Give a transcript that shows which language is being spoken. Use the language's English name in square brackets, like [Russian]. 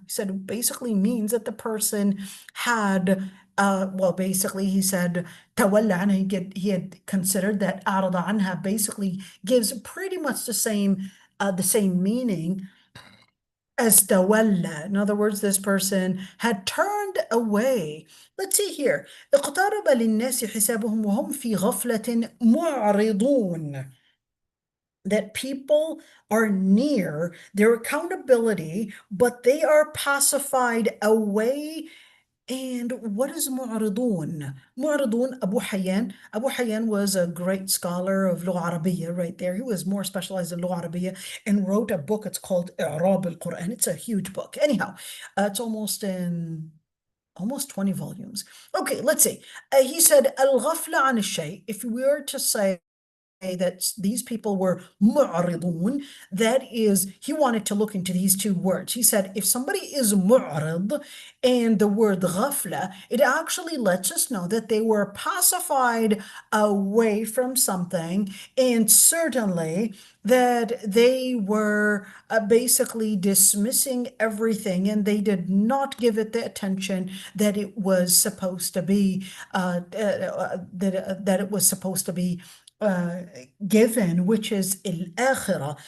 [English] He said, it basically means that the person had, well, basically he said, [Arabic] تولى عنها. [English] He had considered that [Arabic] أعرض عنها [English] basically gives pretty much the same meaning as tawalla. In other words, this person had turned away. Let's see here. [Arabic] اقترب للناس حسابهم وهم في غفلة معرضون. [English] That people are near their accountability, but they are pacified away. And what is معرضون? معرضون, Abu Hayyan. Abu Hayyan was a great scholar of Lugha Arabiya right there. He was more specialized in Lugha Arabiya and wrote a book. It's called إعراب القرآن. It's a huge book. Anyhow, it's almost 20 volumes. Okay, let's see. He said, [Arabic] الغفلة عن الشيء. [English] If we were to say that these people were mu'ridun, that is, he wanted to look into these two words. He said, if somebody is mu'rid and the word ghafla, it actually lets us know that they were pacified away from something, and certainly that they were basically dismissing everything, and they did not give it the attention that it was supposed to be, that it was supposed to be given, which is al-akhirah.